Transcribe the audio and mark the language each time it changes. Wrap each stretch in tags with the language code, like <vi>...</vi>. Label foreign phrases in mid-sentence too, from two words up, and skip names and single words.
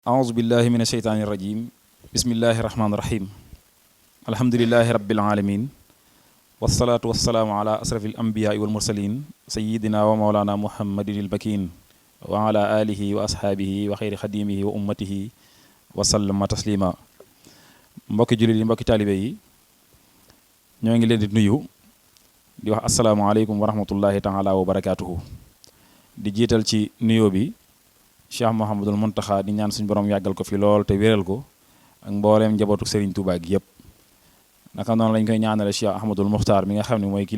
<ar>أعوذ بالله من الشيطان الرجيم بسم الله الرحمن الرحيم الحمد لله رب العالمين والصلاة والسلام على أشرف الأنبياء والمرسلين سيدنا ومولانا محمد البكين وعلى آله وأصحابه وخير خديمه وأمته وسلم تسليما</ar> <wo>mbokki jullit yi mbokki taalibe yi ñoo ngi leen di nuyu di wax</wo> <ar>السلام عليكم ورحمة الله تعالى وبركاته di</ar> <wo>jiital ci nuyoo bi Cheikh Mouhamadul Mountakha di ñaan suñu borom yàggal ko fi lool te wéral ko ak mbooleem njabootu Serigne Touba gi yëpp naka noonu lañ koy ñaanale Cheikh Ahmadul Muxtaar mi nga xam ne mooy kilifa</wo>